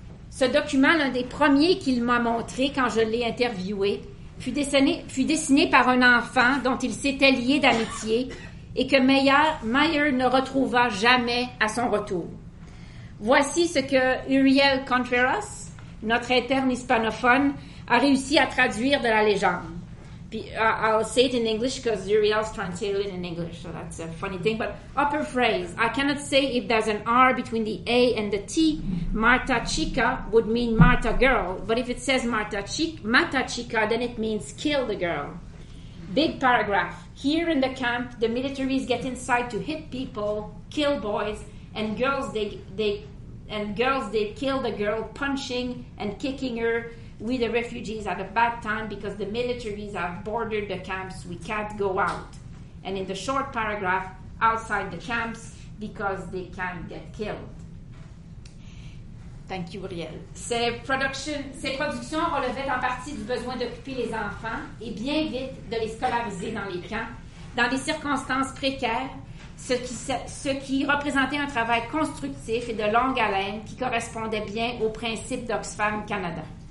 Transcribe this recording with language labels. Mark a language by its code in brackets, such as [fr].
[fr] Ce document, l'un des premiers qu'il m'a montré quand je l'ai interviewé, fut dessiné par un enfant dont il s'était lié d'amitié et que Meyer ne retrouva jamais à son retour. Voici ce que Uriel Contreras, notre interne hispanophone, a réussi à traduire de la légende. Puis, [en] I'll say it in English because Uriel's translated it in English, so that's a funny thing. But upper phrase, I cannot say if there's an R between the A and the T. Marta Chica would mean Marta girl, but if it says Mata Chica, then it means kill the girl. Big paragraph. Here in the camp, the militaries get inside to hit people, kill boys, and girls they kill the girl, punching and kicking her. We, the refugees, had a bad time because the militaries have bordered the camps. We can't go out. And in the short paragraph, outside the camps because they can't get killed. Thank you, Uriel. [fr] Ces productions relevaient en partie du besoin d'occuper les enfants et bien vite de les scolariser dans les camps, dans des circonstances précaires, ce qui représentait un travail constructif et de longue haleine qui correspondait bien aux principes d'Oxfam Canada.